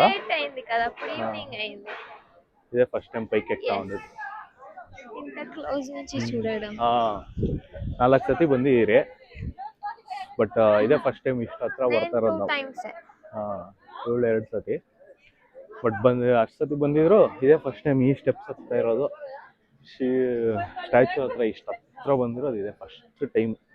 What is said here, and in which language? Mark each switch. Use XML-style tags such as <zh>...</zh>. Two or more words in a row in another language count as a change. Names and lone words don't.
<te>లేట్ అయింది కదా, అప్పుడు ఈవినింగ్ అయింది. ఇదే</te> <en>first time</en> <te>పైకి ఎక్కుతా ఉండేది. ఇంత క్లోజ్ నుంచి చూడడం.</te> <kn>4 ಸತಿ ಬಂದಿದ್ದೀರಿ, ಬಟ್ ಇದೇ</kn> <en>first time</en> <kn>ಇಷ್ಟು ಹತ್ರ ಬರ್ತಾ ಇರೋದು ನಾವು. 2 ಸತಿ, ಬಟ್ ಅಷ್ಟು ಸತಿ ಬಂದಿದ್ರು. ಇದೇ</kn> <en>first time</en> <kn>ಈ ಸ್ಟೆಪ್ಸ್ ಹತ್ತಾ ಇರೋದು. ಸ್ಟ್ಯಾಚ್ಯೂ ಹತ್ರ ಇಷ್ಟು ಹತ್ರ ಬಂದಿರೋದು ಇದೇ</kn> <en>first time.</en>